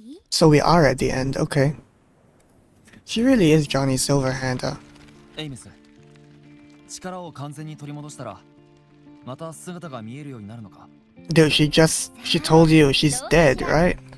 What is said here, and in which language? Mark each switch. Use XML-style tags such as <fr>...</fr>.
<en>So we are at the end, okay. She really is Johnny Silverhand.</en> <ja>Aemeath, 力を完全に取り戻したら、また姿が見えるようになるのか?</ja> <en>Dude, she told you she's dead, right?</en>